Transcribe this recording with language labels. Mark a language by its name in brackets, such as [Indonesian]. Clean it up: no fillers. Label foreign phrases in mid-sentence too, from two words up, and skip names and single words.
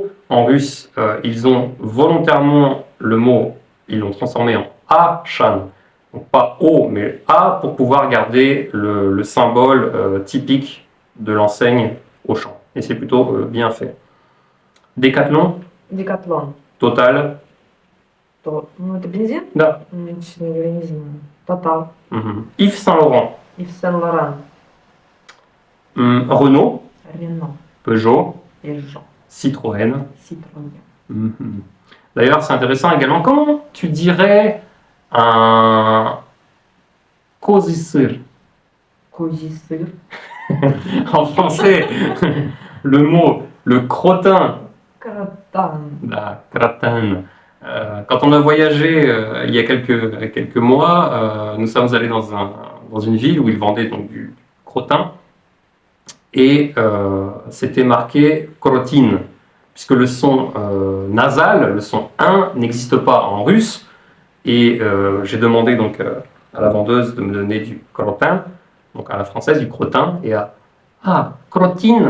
[French] En russe, ils ont volontairement le mot, ils l'ont transformé en Achan, donc pas O, mais A, pour pouvoir garder le symbole typique de l'enseigne Auchan. Et c'est plutôt bien fait. Décathlon, [Russian] Декатлон. [French] Total, [Russian] То, ну, это бензин? да. Честно говоря, не знаю. Тотал. [French] Yves Saint Laurent, [Russian] Ив Сен-Лоран. [French] Renault, [Russian] Рено. [French] Peugeot, [Russian] Пежо. [French] Citroën. [Russian] Citroën. [French] D'ailleurs, c'est intéressant également. Comment tu dirais un cosisir? [Russian] Козий сыр. [French] En français, le mot, le crottin, [Russian] Каратан. [French] la gratin. Quand on a voyagé il y a quelques mois, nous sommes allés dans une ville où ils vendaient donc du crottin et c'était marqué crotine, puisque le son nasal, le son 1, n'existe pas en russe Et j'ai demandé donc à la vendeuse de me donner du crottin, donc à la française du crottin, et crotine.